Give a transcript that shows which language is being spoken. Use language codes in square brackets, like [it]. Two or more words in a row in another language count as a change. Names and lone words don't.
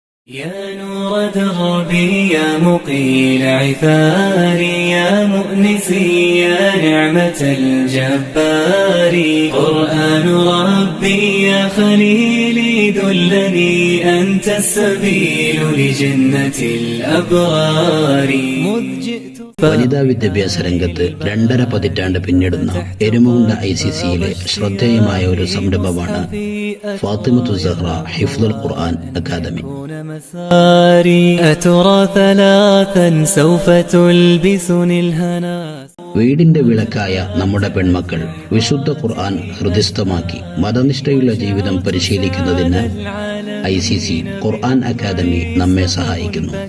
[ar] يا نور دربي يا مقيل عثاري يا مؤنسي يا نعمة الجبار قرآن ربي يا خليلي دلني أنت السبيل لجنة الأبرار [ml] വനിതാ വിദ്യാഭ്യാസ രംഗത്ത് 2.5 പതിറ്റാണ്ട് പിന്നിടുന്ന എരുമകുണ്ട ICCയിലെ ശ്രദ്ധേയമായ ഒരു സംരംഭമാണ് ഫാത്തിമത്തു സഹ്റ ഹിഫ്ളുൽ ഖുർആൻ അക്കാദമി. വീടിന്റെ വിളക്കായ നമ്മുടെ പെൺമക്കൾ വിശുദ്ധ ഖുർആൻ ഹൃദിസ്ഥമാക്കി മതനിഷ്ഠയുള്ള ജീവിതം പരിശീലിക്കുന്നതിന് ICC ഖുർആൻ അക്കാദമി നമ്മെ സഹായിക്കുന്നു.